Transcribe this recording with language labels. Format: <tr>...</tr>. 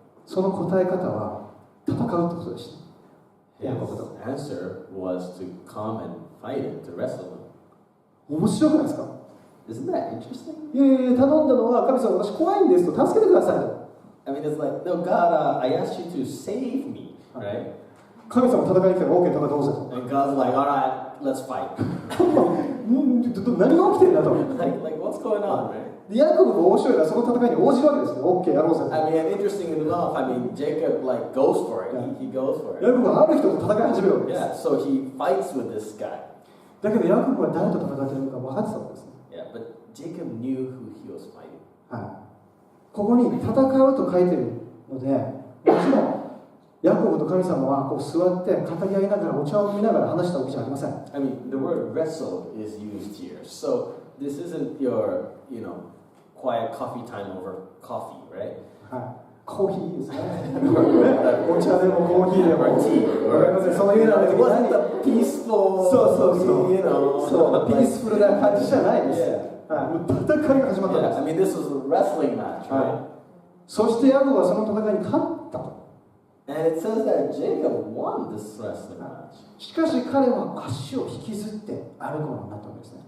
<ja>その答え方は戦うってことでした。</ja> <en>His answer was to come and fight him, to wrestle him.</en> <ja>面白くないですか？</ja> <en>Isn't that interesting?</en> <ja>いやいや、頼んだのは神様、私怖いんですと、助けてくださいと。</ja> <en>I mean, it's like, no, God, I asked you to save me, right?</en> <ja>神様戦いに来たら OK 戦おうぜと。</ja> <en>And God's like, all right, let's fight.</en> <ja>何が起きてんだと。</ja> <en>like, what's going on, right?</en> <ja>でヤコブも面白いのはその戦いに応じるわけですよ。 OK やろうぜと。</ja> <en>I mean, interesting enough, I mean, Jacob like goes for it. He goes for</en> <ja>ヤ</ja> <en>it.</en> <ja>コブはある人と戦い始めるわけです。</ja> <en>Yeah, so he fights with this guy.</en> <ja>だけどヤコブは誰と戦っているのか分かってたわけですね。</ja> <en>Yeah, but Jacob knew who he was fighting.</en> <ja>はい。ここに戦うと書いてるので、もちろんヤコブと神様はこう座って語り合いながらお茶を飲みながら話したわけじゃありません。</ja> <en>I mean, the word wrestle is used here. So this isn't your, quiet coffee time over coffee, right?</en> <ja>はい。コーヒーですね。お茶でもコーヒーでも。</ja> <en>Or tea.</en> <ja>わかりません。そういうのは</ja> <en>It wasn't a peaceful,</en> <ja>そう。そう、ピースフルな感じじゃないです。</ja> <en>Yeah.</en> <ja>はい。もう戦いが始まったんで</ja> <en>Yeah,</en> <ja>す。</ja> <en>I mean, this was a wrestling match, right?</en> <ja>はい。そしてヤコブはその戦いに勝ったと。</ja> <en>And it says that Jacob won this wrestling match.</en> <ja>しかし彼は足を引きずって歩くようになったわけですね。</ja>